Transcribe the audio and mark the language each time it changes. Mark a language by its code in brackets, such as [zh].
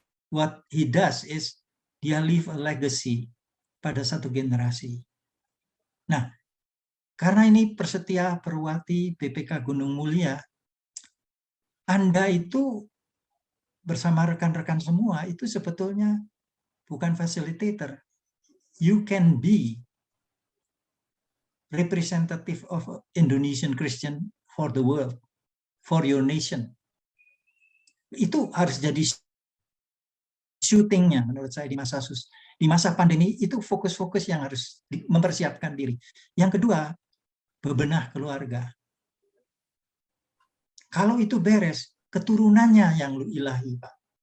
[en] What he does is, dia leave a legacy pada satu generasi. [id] Nah, karena ini Persetia, Perwati, BPK Gunung Mulia, Anda itu bersama rekan-rekan semua, itu sebetulnya bukan facilitator. [en] You can be representative of Indonesian Christian for the world, for your nation. [id] Itu harus jadi syutingnya menurut saya di masa pandemi itu fokus-fokus yang harus mempersiapkan diri. Yang kedua, bebenah keluarga. Kalau itu beres, keturunannya yang ilahi, Pak.